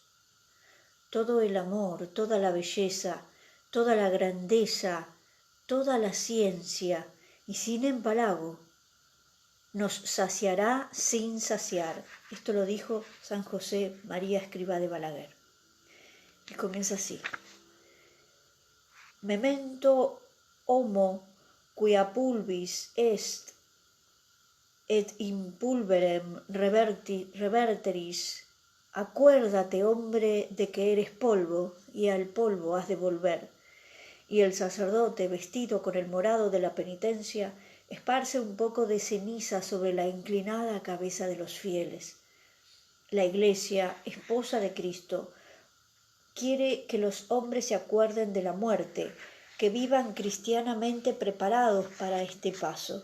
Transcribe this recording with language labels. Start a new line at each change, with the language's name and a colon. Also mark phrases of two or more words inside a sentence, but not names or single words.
Spanish: Todo el amor, toda la belleza, toda la grandeza, toda la ciencia y sin empalago nos saciará sin saciar. Esto lo dijo San José María Escrivá de Balaguer. Y comienza así:
Latin: Memento homo quia pulvis est et in pulverem reverteris.
Spanish: Acuérdate, hombre, de que eres polvo y al polvo has de volver. Y el sacerdote, vestido con el morado de la penitencia, esparce un poco de ceniza sobre la inclinada cabeza de los fieles. La Iglesia, esposa de Cristo, quiere que los hombres se acuerden de la muerte, que vivan cristianamente preparados para este paso.